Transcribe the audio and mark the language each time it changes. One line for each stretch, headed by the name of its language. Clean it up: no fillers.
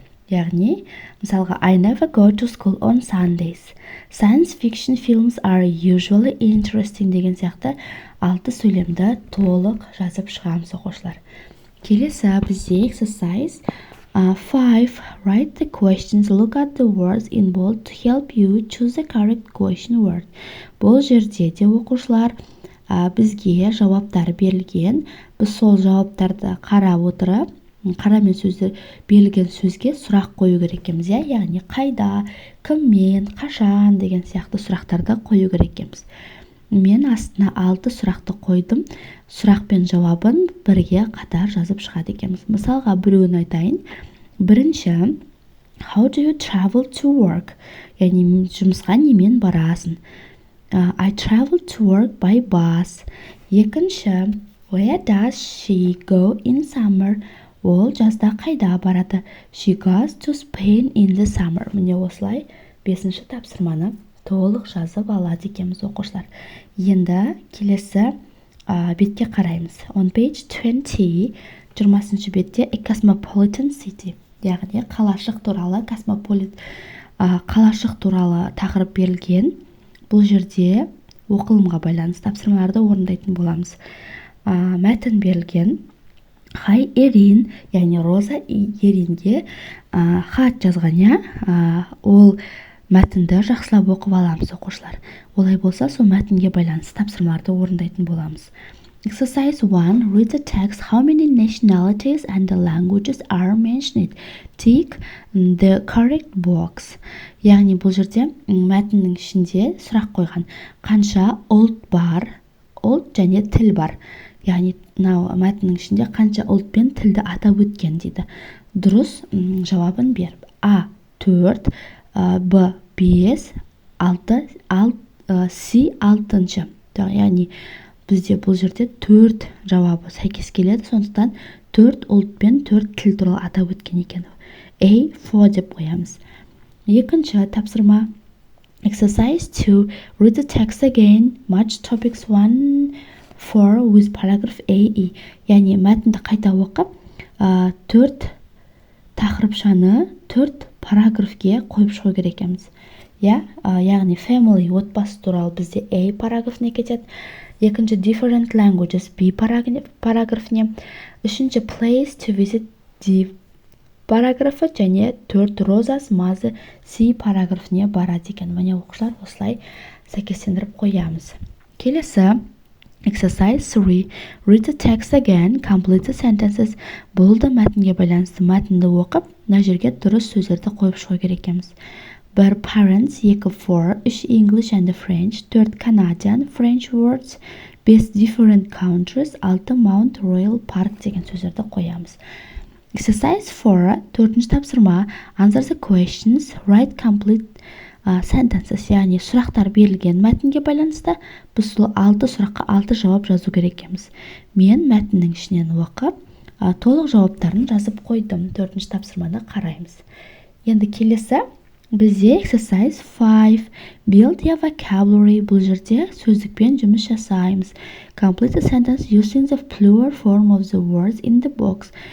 Kazakh: Яғни, мысалға,
English: I never go to school on Sundays. Science fiction films are usually interesting
Kazakh: деген сияқты 6 сөйлемді толық жазып шығамыз, оқушылар. Келесі бізде exercise 5.
English: Write the questions, look at the words in bold to help you choose the correct question word.
Kazakh: Бұл жерде де оқушылар бізге жауаптар берілген. Біз сол жауаптарды қарап отырып, қарамен сөзді берілген сөзге сұрақ қою керек екенбіз, яғни қайда, кіммен, қашан деген сияқты сұрақтарды қою керек екенбіз. Мен астына 6 сұрақты қойдым. Сұрақ пен жауабын бірге қатар жазып шығады екенбіз. Мысалға біреуін айтайын. Бірінші,
English: how do you travel to work?
Kazakh: Яғни жұмысқа немен барасың?
English: I travel to work by bus.
Kazakh: Екінші,
English: where does she go in summer?
Kazakh: Ол жазда қайда барады?
English: She goes to Spain in the summer.
Kazakh: Міне осылай 5-ші тапсырманы толық жазып алады екенбіз оқушылар. Енді келесі бетке қараймыз.
English: On page 20,
Kazakh: 20-ші бетте a cosmopolitan city, яғни қалашық туралы қалашық туралы тақырып берілген. Бұл жерде оқылымға байланысты тапсырмаларды орындайтын боламыз. Мәтін берілген. Хай Ерин, яғни Роза Еринге хат жазған, ол мәтінді жақсылап оқып аламыз оқушылар. Олай болса, сол мәтінге байланысты тапсырмаларды орындайтын боламыз.
English: Exercise 1. Read the text. How many nationalities and the languages are mentioned? Tick the correct box.
Kazakh: Яғни бұл жерде мәтіннің ішінде сұрақ қойған. Қанша ұлт бар? Ұлт және тіл бар. Яғни мәтіннің ішінде қанша ұлт пен тілді атап өткен дейді. Дұрыс жауабын бер. А 4, Б 5, 6, С 6. Яғни бізде бұл жерде 4 жауабы сәйкес келеді, сондықтан 4 ұлт пен 4 тіл туралы атап өткен екен. A 4 деп қоямыз. Екінші тапсырма.
English: Exercise 2. Read the text again. Match topics 1, 4 with paragraph A-E.
Kazakh: Яғни мәтінді қайта оқып, 4 тақырыпшаны 4 параграфке қойып шығу керек екенбіз. Яғни family, отбасы туралы бізде A параграфіне кетеді. Екінші different languages B параграфіне. Үшінші place to visit D параграфы және 4 розас мазы C параграфіне барады екен. Міне оқушылар осылай сәйкестендіріп қоямыз. Келесі Exercise 3.
English: Read the text again. Complete the sentences.
Kazakh: Болды мәтінге байланысты мәтінді оқып, мына жерге дұрыс сөздерді қойып шығу керек екенбіз.
English: 1 parents, 2 for, 3 English and French, 4 Canadian, French words, 5 different countries, 6 Mount Royal Park
Kazakh: деген сөздерді қоямыз.
English: Exercise 4.
Kazakh: 4-ші тапсырма.
English: Answer the questions. Write complete sentences,
Kazakh: яғни сұрақтар берілген мәтінге байланысты біз сол 6 сұраққа 6 жауап жазу керек екенбіз. Мен мәтіннің ішінен оқып, толық жауаптарын жазып қойдым. 4-ші тапсырманы қараймыз. Енді келесі бізде exercise 5.
English: Build your vocabulary.
Kazakh: Бұл жерде сөздікпен жұмыс жасаймыз.
English: Complete the sentence using the plural form of the words in the box.